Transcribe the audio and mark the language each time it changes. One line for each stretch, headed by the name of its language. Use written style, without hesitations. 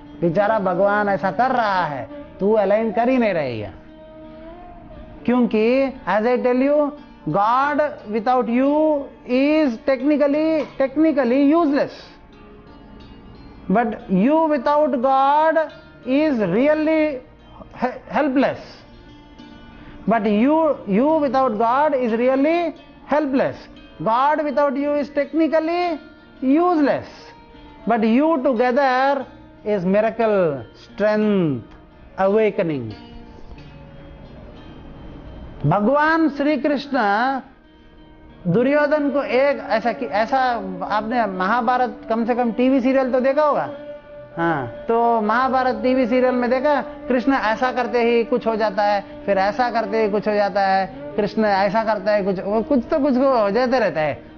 Hindi: बेचारा भगवान ऐसा कर रहा है, तू अलाइन कर ही नहीं रही है, क्योंकि
English: As I tell you God without you is technically useless, but you without God is really helpless. But you without God is really helpless. God without you is technically useless, but you together is miracle, strength, awakening.
Hindi: भगवान श्री कृष्ण दुर्योधन को एक ऐसा आपने महाभारत कम से कम TV serial तो देखा होगा, हाँ, तो महाभारत टीवी सीरियल में देखा कृष्ण ऐसा करते ही कुछ हो जाता है, फिर ऐसा करते ही कुछ हो जाता है, कृष्ण ऐसा करता है कुछ तो कुछ हो जाते रहता है।